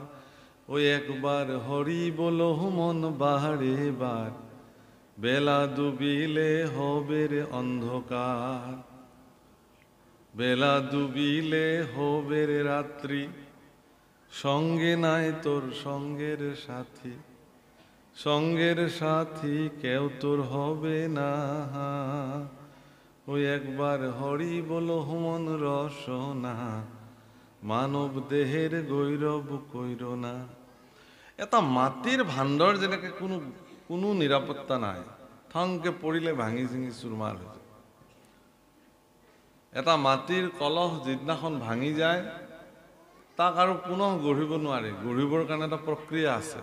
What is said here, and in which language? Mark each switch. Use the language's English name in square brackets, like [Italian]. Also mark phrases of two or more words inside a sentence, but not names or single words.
[Bangla] ওই একবার হরি বলো মন বাহারে বার, বেলা ডুবিলে হবে রে অন্ধকার, বেলা ডুবিলে হবে রে রাত্রি, সঙ্গে নাই তোর সঙ্গের সাথী, সঙ্গের সাথী কেউ তোর হবে না, ওই একবার হরি বলো মন রসনা, মানৱ দেহের গৈৰৱ কইর না। [Assamese] এটা মাটিৰ ভাণ্ডৰ যেনেকৈ কোনো নিৰাপত্তা নাই, থংকে পৰিলে ভাঙি চিঙি চুৰমাৰ হৈ যায়। এটা মাটিৰ কলহ যিদিনাখন ভাঙি যায়, তাক আৰু পুনৰ গঢ়িব নোৱাৰে। গঢ়িবৰ কাৰণে এটা প্ৰক্ৰিয়া আছে।